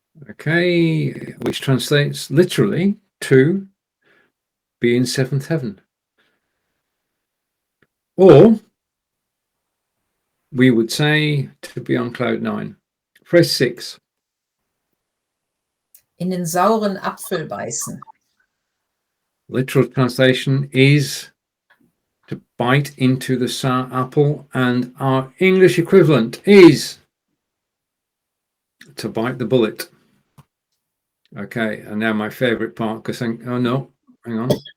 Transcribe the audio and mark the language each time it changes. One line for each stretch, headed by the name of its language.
English: Okay, which translates literally to be in 7th heaven. Or we would say to be on cloud 9. Phrase 6.
German: In den sauren Apfel beißen.
English: Literal translation is to bite into the sour apple, and our English equivalent is to bite the bullet. Okay, and now my favourite part, because oh no, hang on.